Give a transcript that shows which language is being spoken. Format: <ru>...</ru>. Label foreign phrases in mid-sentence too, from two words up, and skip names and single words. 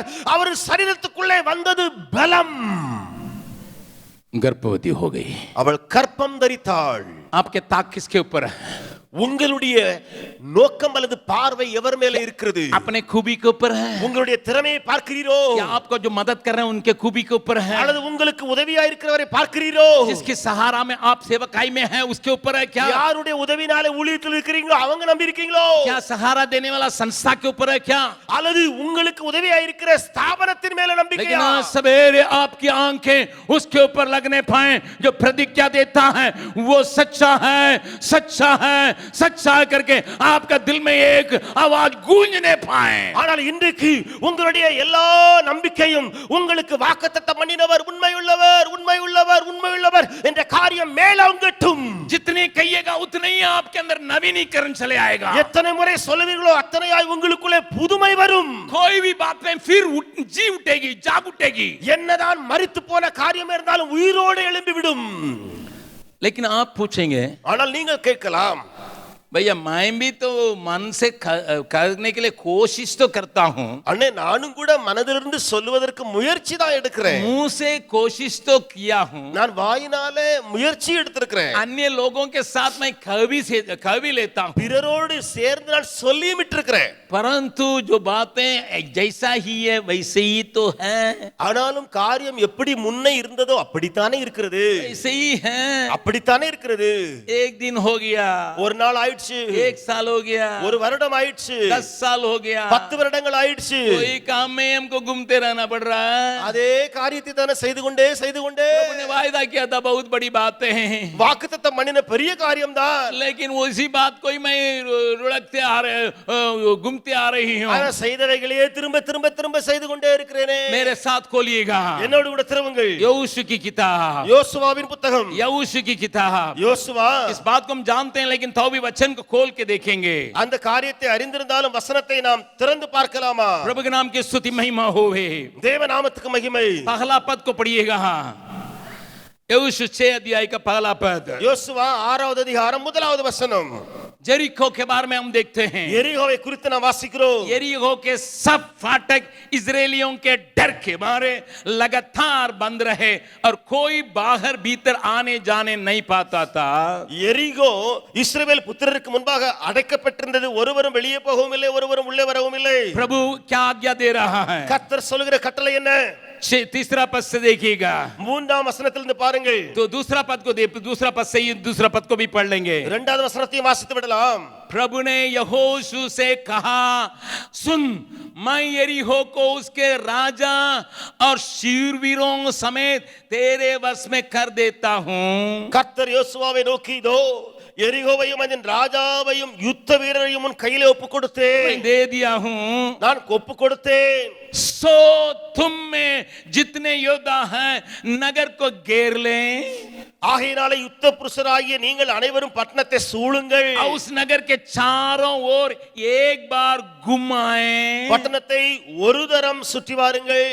<ta>அவர் சரீரத்துக்குள்ளே வந்தது பலம்.</ta> <hi>गर्भवती हो गई.</hi> <ta>அவள் கர்ப்பம் தரித்தாள்.</ta> <hi>आपके ताक किसके ऊपर है?</hi> <ta>உங்களுடைய நோக்கம் அல்லது பார்வை எவர் மேல இருக்கிறது?</ta> <hi>अपने खूबी के ऊपर है?</hi> <ta>உங்களுடைய திறமையை பார்க்கிறீரோ?</ta> <hi>क्या आपको जो मदद कर रहे हैं उनके खूबी के ऊपर है?</hi> <ta>அல்லது உங்களுக்கு உதவியா இருக்கிறவரை பார்க்கிறீரோ?</ta> <hi>जिसके सहारा में आप सेवकाई में हैं उसके ऊपर है क्या?</hi> <ta>யாருடைய உதவினாலே ஊழியத்தில் இருக்கிறீங்களோ அவங்க நம்பி இருக்கீங்களோ?</ta> <hi>क्या सहारा देने वाला संस्था के ऊपर है क्या?</hi> <ta>அல்லது உங்களுக்கு உதவியா இருக்கிற ஸ்தாபனத்தின் மேல</ta> <hi>लेकिन</hi> <ta>நம்பிக்கையா?</ta> <hi>आज सवेरे आपकी आंखें उसके ऊपर लगने पाए जो प्रतिज्ञा देता है वो सच्चा है, सच्चा है, सच्चा है करके आपका दिल में एक आवाज गूंजने पाए.</hi> <ta>ஆனால் இன்றைக்கு உங்களுடைய எல்லா நம்பிக்கையும் உங்களுக்கு வாக்குத்தத்தம் பண்ணினவர் உண்மை உள்ளவர், உண்மை உள்ளவர், உண்மை உள்ளவர் என்ற காரியம் மேலோங்கட்டும்.</ta> <hi>जितनी कहिएगा उतने ही आपके अंदर नवीनीकरण चले आएगा.</hi> <ta>எத்தனை முறை சொல்லுவீர்களோ அத்தனையாய் உங்களுக்குள்ளே புதுமை வரும்.</ta> <hi>कोई भी बात में फिर जी उठेगी, जाग उठेगी.</hi> <ta>என்னதான் மரித்து போன காரியம் இருந்தாலும் உயிரோடு எழும்பி விடும்.</ta> <hi>लेकिन आप पूछेंगे</hi> <ta>ஆனால் நீங்கள் கேட்கலாம்,</ta> <hi>भैया मैं भी तो मन से करने के लिए कोशिश तो करता हूँ,</hi> <ta>அண்ணே நானும் கூட மனதிலிருந்து சொல்லுவதற்கு முயற்சி தான் எடுக்கிறேன்,</ta> <hi>मुंह से कोशिश तो किया हूँ,</hi> <ta>நான் வாயினாலே முயற்சி எடுத்திருக்கிறேன்,</ta> <hi>अन्य लोगों के साथ मैं कह भी लेता हूँ,</hi> <ta>பிறரோடு சேர்ந்து நான் சொல்லியும் இருக்கிறேன்.</ta> <hi>परंतु जो बातें जैसा ही है वैसे ही तो है,</hi> <ta>ஆனாலும் காரியம் எப்படி முன்னே இருந்ததோ அப்படித்தானே இருக்கிறது,</ta> <hi>वैसे ही है.</hi> <ta>அப்படித்தானே இருக்கிறது.</ta> <hi>एक दिन हो गया,</hi> <ta>ஒரு நாள் ஆயிடுச்சு,</ta> <hi>एक साल हो गया,</hi> <ta>ஒரு வருடம் ஆயிடுச்சு,</ta> <hi>10 साल हो गया,</hi> <ta>10 வருடங்கள் ஆயிடுச்சு.</ta> <hi>कोई काम में हमको घूमते रहना पड़ रहा है.</hi> <ta>அதே காரியத்தை தானே செய்து கொண்டே</ta> <hi>प्रभु ने वायदा किया था बहुत बड़ी बातें हैं,</hi> <ta>வாக்குத்தத்தம் பண்ணின பெரிய காரியம் தான்.</ta> <hi>लेकिन उसी बात को ही मैं रुड़कते आ रहे घूमते आ रही हूँ.</hi> <ta>ஆனா செய்தவைகளையே திரும்ப திரும்ப திரும்ப செய்து கொண்டே இருக்கிறேனே.</ta> <hi>मेरे साथ खोलिएगा</hi> <ta>என்னோடு கூட திரும்புங்கள்.</ta> <hi>यहोशू की किताब,</hi> <ta>யோசுவாவின் புத்தகம்,</ta> <hi>यहोशू की किताब.</hi> <ta>யோசுவா</ta> <hi>इस बात को हम जानते हैं लेकिन तो भी वचन को खोल के देखेंगे.</hi> <ta>அந்த காரியத்தை அறிந்திருந்தாலும் வசனத்தை நாம் திறந்து பார்க்கலாமா?</ta> <hi>प्रभु के नाम की स्तुति महिमा होवे.</hi> <ta>தேவ நாமத்துக்கு மகிமை.</ta> <hi>पहला पद को पढ़िएगा, यहोशू 6 अध्याय का पहला पद.</hi> <ta>யோசுவா 6வது அதிகாரம் 1வது வசனம்.</ta> <hi>जेरिको के बारे में हम देखते हैं.</hi> <ta>எரிகோவை குறித்து நாம் வாசிக்கிறோம்.</ta> <hi>यरीहो के सब फाटक इजरायलियों के डर के मारे लगातार बंद रहे और कोई बाहर भीतर आने जाने नहीं पाता था.</hi> <ta>எரிகோ இஸ்ரவேல் புத்திரருக்கு முன்பாக அடைக்கப்பட்டிருந்தது, ஒருவரும் வெளியே போகவும் இல்லை, ஒருவரும் உள்ளே வரவும் இல்லை.</ta> <hi>प्रभु क्या आज्ञा दे रहा है?</hi> <ta>கர்த்தர் சொல்லுகிற கட்டளை என்ன?</ta> <hi>तीसरा पद से देखिएगा,</hi> <ta>3ஆம் வசனத்திலிருந்து பாருங்கள்.</ta> <hi>तो दूसरा पद को दूसरा पद से ही दूसरा पद को भी पढ़ लेंगे.</hi> <ta>2வது வசனத்தையும் வாசித்து விடலாம்.</ta> <hi>प्रभु ने यहोशू से कहा, सुन मैं यरीहो को उसके राजा और शूरवीरों समेत तेरे वश में कर देता हूं.</hi> <ta>கர்த்தர் யோசுவாவை நோக்கி, இதோ எரிகோவையும் அதன் ராஜாவையும் யுத்த வீரரையும் உன் கையிலே ஒப்பு கொடுத்தேன்.</ta> <hi>मैं दे दिया हूं.</hi> <ta>நான் ஒப்பு கொடுத்தேன்.</ta> <hi>सो तुम में जितने योद्धा हैं नगर को घेर लें.</hi> <ta>ஆகையினாலே யுத்த புருஷராகிய நீங்கள் அனைவரும் பட்டணத்தை சூழுங்கள்.</ta> <hi>उस नगर के चारों ओर एक बार घुमाएं.</hi> <ta>பட்டணத்தை ஒரு தரம் சுற்றி வாருங்கள்.</ta>